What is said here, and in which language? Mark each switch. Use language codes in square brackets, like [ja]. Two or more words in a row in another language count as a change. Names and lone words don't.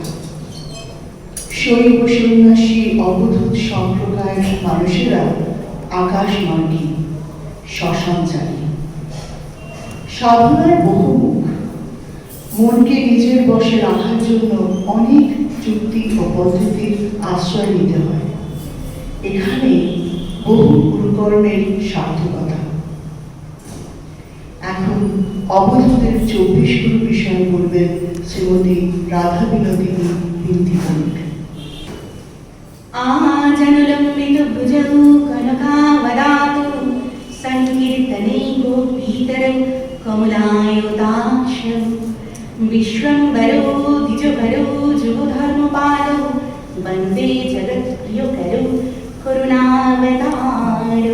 [bn] শৈব সন্ন্যাসী অবধূত সম্প্রদায়ের মানুষেরা আকাশমার্গী, শ্মশানচারী, সাধনার বহুমুখ, মনকে নিজের বশে রাখার জন্য অনেক যুক্তি ও পদ্ধতির আশ্রয় নিতে হয়। এখানে বহু গুরুকর্মের সার্থকতা। এখন অবধূতের 24 গুরু বিষয় বলবেন শ্রীমতী রাধা বিনোদিনী বিন্তি বণিক। [sa] आजनुलम्बित भुजौ कनकावदातु संकीर्तने गोपीतरौ कमलायुताक्षौ विश्वम्भरो द्विजभरो जुगधर्मपालौ वन्दे जगत्प्रियकरौ करुणावतारौ।